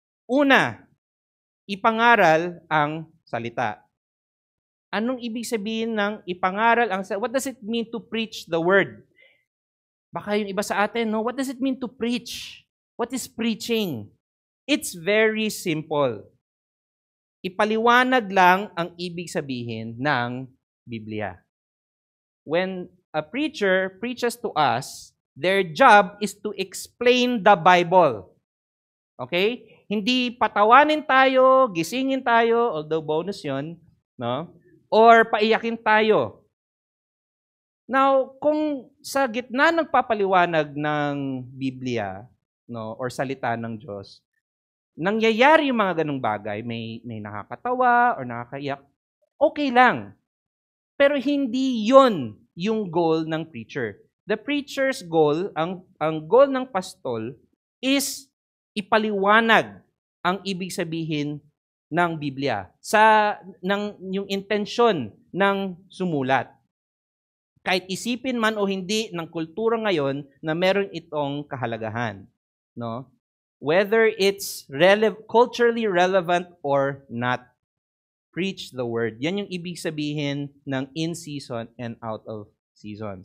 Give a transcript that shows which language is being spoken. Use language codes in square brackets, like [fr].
[tl] Una, ipangaral ang salita. Anong ibig sabihin ng ipangaral ang salita? [en] What does it mean to preach the word? [tl] Baka yung iba sa atin, [en] no? What does it mean to preach? What is preaching? It's very simple. [tl] Ipaliwanag lang ang ibig sabihin ng Biblia. [en] When a preacher preaches to us, their job is to explain the Bible. [tl] Okay? Hindi patawanin tayo, gisingin tayo, although bonus yon, no? Or paiyakin tayo. Now, kung sa gitna ng papaliwanag ng Biblia, no, or salita ng Diyos, nangyayari yung mga ganung bagay, may nakakatawa or nakakaiyak, okay lang. Pero hindi yon yung goal ng preacher. [en] The preacher's goal, [tl] ang goal ng pastol is ipaliwanag ang ibig sabihin ng Biblia yung intensyon ng sumulat. Kahit isipin man o hindi ng kultura ngayon na meron itong kahalagahan, no? [en] Whether it's culturally relevant or not, preach the word. [tl] Yan yung ibig sabihin ng [en] in season and out of season.